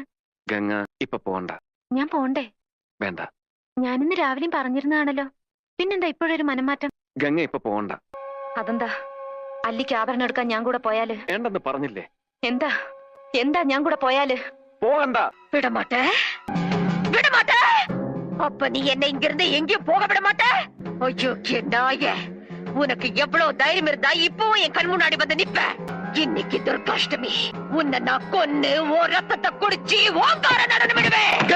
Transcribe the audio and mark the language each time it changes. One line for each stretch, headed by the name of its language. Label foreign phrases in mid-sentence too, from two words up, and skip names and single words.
Malayalam: ഗംഗ ഇപ്പൊ പോണ്ട. ഞാൻ പോണ്ടേ? വേണ്ട. ഞാനിന്ന് രാവിലെയും പറഞ്ഞിരുന്നതാണല്ലോ. പിന്നെന്താ ഇപ്പോഴൊരു മനംമാറ്റം? ഗംഗ ഇപ്പൊ പോണ്ട. അതെന്താ? അല്ലിക്ക് ആഭരണം എടുക്കാൻ ഞാൻ കൂടെ പോയാല്? വേണ്ടെന്ന് പറഞ്ഞില്ലേ? എന്താ എന്താ ഞാൻ കൂടെ പോയാല്? പോകണ്ട.
Tamil: விடமாட்டே விடமாட்டே. அப்ப நீ என்ன இங்க இருந்து எங்கேயும் போக விட மாட்டே. ஐயோ நாயே, உனக்கு எவ்வளவு தைரியம் இருந்தா இப்பவும் என் கண் முன்னாடி வந்து நிப்ப? இன்னைக்கு துர்காஷ்டமி. உன்னை நான் கொன்னு ஓ ரத்தத்தை குடிச்சு ஓங்கார நடனம் விடுவேன்.